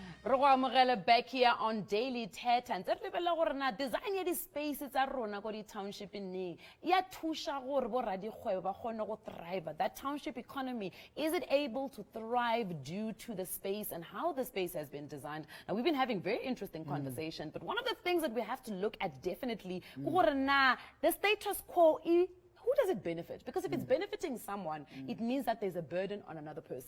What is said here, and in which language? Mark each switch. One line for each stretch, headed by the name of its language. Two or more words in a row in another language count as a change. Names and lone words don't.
English: Back here on
Tswana: Daily Thetha and design ya di space tsa rona ko di township ni ya thusha gore bo radikgwebo ba kgone go thrive.
English: That township economy, is it able to thrive due to the space and how the space has been designed? Now we've been having very interesting conversation, but one of the things that we have to look at definitely the status quo, who does it benefit? Because if it's benefiting someone, it means that there's a burden on another person.